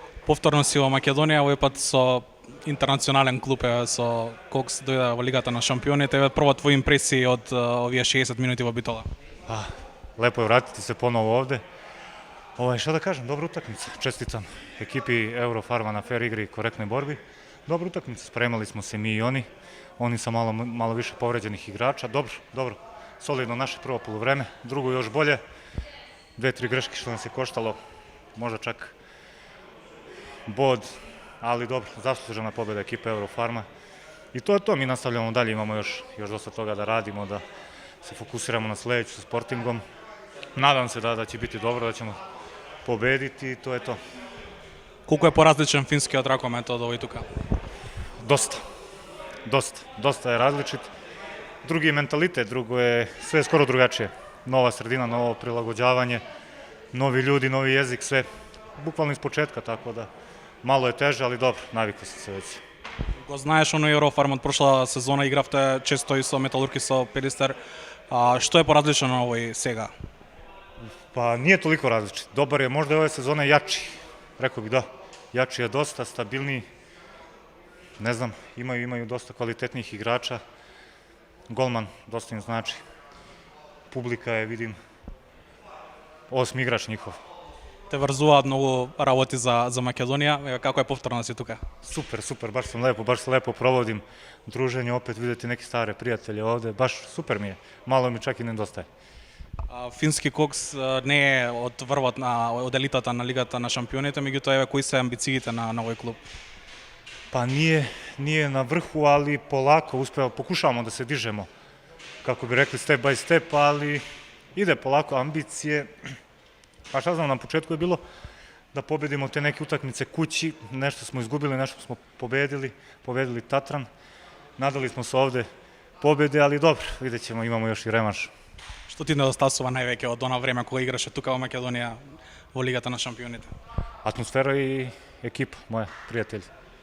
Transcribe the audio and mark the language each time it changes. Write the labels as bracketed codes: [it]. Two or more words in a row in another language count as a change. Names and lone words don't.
[mk] Повторно си во Македонија, овој пат со интернационален клуб со Кокс дојде во Лигата на шампионите. Прво твои импресии од овие 60 минути во Битола? [sr] Lepo je vratiti se ponovo ovde. Šta da kažem, dobra utakmica. Čestitam ekipi Eurofarma na fair igri i korektnoj borbi. Dobra utakmica, spremali smo se mi i oni. Oni sa malo više povređenih igrača. Dobro. Solidno naše prvo poluvreme, drugo još bolje. 2-3 greške što nas je koštalo, možda čak bod, ali dobro, zaslužena pobjeda ekipe Eurofarma. I to je to, mi nastavljamo dalje, imamo još dosta toga da radimo, da se fokusiramo na sledeću sa Sportingom. Nadam se da će biti dobro, da ćemo pobediti i to je to. [mk] Колку е поразличен финскиот ракомет од овој тука? [sr] Dosta je različit. Drugi je mentalitet, drugo je sve skoro drugačije. Nova sredina, novo prilagođavanje, novi ljudi, novi jezik, sve bukvalno iz početka, tako da malo je teže, ali dobro, navikao sam se već. [mk] Го знаеш оној Еврофарм од прошла сезона, игравте често и со Металург и со Пелистер. Што е поразлично овој сега? [sr] Pa nije toliko različit. Dobar je, možda je ove sezone jači, rekao bih da. Jači je dosta, stabilniji. Ne znam, imaju dosta kvalitetnih igrača. Golman, dosta im znači. Publika je, vidim, 8 igrač njihov. [mk] Те врзуваат многу работи за Македонија. Како е повторно да си тука? [sr] Super, baš se lepo provodim. Druženje, opet videti neke stare prijatelje ovde, baš super mi je. Malo mi čak i nedostaje. [mk] Фински Кокс не е од врвот од елитата на Лигата на шампионите, меѓутоа кои се амбициите на овој клуб? [sr] Pa nije na vrhu, ali polako pokušavamo da se dižemo, kako bi rekli, [en] step by step, [sr] ali ide polako, ambicije. Pa šta znam, na početku je bilo da pobedimo te neke utakmice kući, nešto smo izgubili, nešto smo pobedili Tatran, nadali smo se ovde pobede, ali dobro, vidjet ćemo, imamo još i revanš. [mk] Што ти недостасува највеќе од она време кога играше тука во Македонија во Лигата на шампионите? [sr] Atmosfera i ekipa, moja, prijatelji.